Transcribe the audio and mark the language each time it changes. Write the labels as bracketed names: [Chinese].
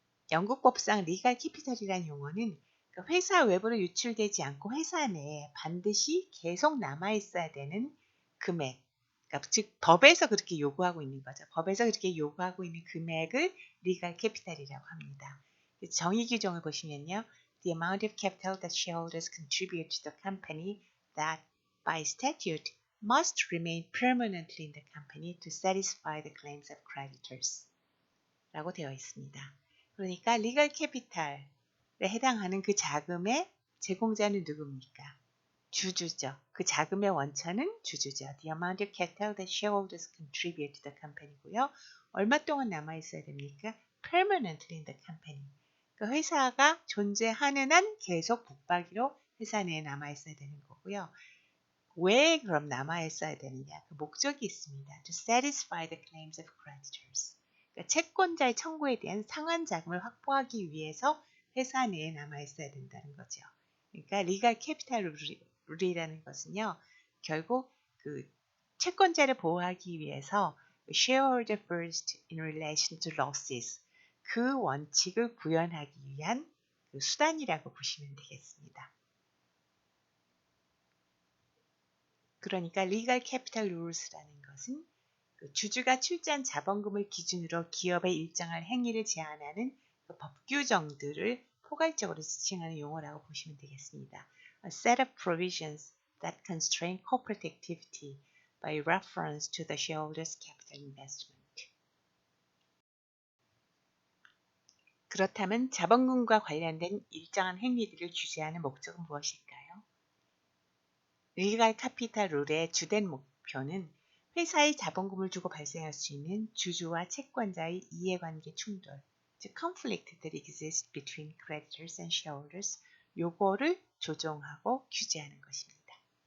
[Korean] 영국 법상 리걸 캐피탈이라는 용어는 회사 외부로 유출되지 않고 회사 내에 반드시 계속 남아 있어야 되는 금액, 그러니까 즉 법에서 그렇게 요구하고 있는 거죠. 법에서 그렇게 요구하고 있는 금액을 리걸 캐피탈이라고 합니다. 정의 규정을 보시면요. [English] The amount of capital that shareholders contribute to the company that by statute must remain permanently in the company to satisfy the claims of creditors [Korean] 라고 되어 있습니다. 그러니까 리걸 캐피탈에 해당하는 그 자금의 제공자는 누굽니까? 주주죠. 그 자금의 원천은 주주죠. [English] The amount of capital that shareholders contribute to the company고요. [Korean] 얼마 동안 남아 있어야 됩니까? [English] Permanently in the company. [Korean] 그 회사가 존재하는 한 계속 붙박이로 회사 내에 남아 있어야 되는 거고요. 왜 그럼 남아 있어야 되느냐? 그 목적이 있습니다. [English] To satisfy the claims of creditors. [Korean] 그러니까 채권자의 청구에 대한 상환 자금을 확보하기 위해서 회사 내에 남아 있어야 된다는 거죠. 그러니까 리걸 캐피탈 룰이라는 것은요. 결국 그 채권자를 보호하기 위해서 [English] shareholder first in relation to losses [Korean] 그 원칙을 구현하기 위한 그 수단이라고 보시면 되겠습니다. 그러니까 리걸 캐피탈 룰스라는 것은 그 주주가 출자한 자본금을 기준으로 기업의 일정한 행위를 제한하는 그 법 규정들을 포괄적으로 지칭하는 용어라고 보시면 되겠습니다. [English] A set of provisions that constrain corporate activity by reference to the shareholders' capital investment. [Korean] 그렇다면 자본금과 관련된 일정한 행위들을 규제하는 목적은 무엇일까요? 리걸 캐피탈 룰의 주된 목표는 회사의 자본금을 주고 발생할 수 있는 주주와 채권자의 이해관계 충돌, 즉 [English] conflict that exists between creditors and shareholders, [Korean] 요거를 조정하고 규제하는 것입니다.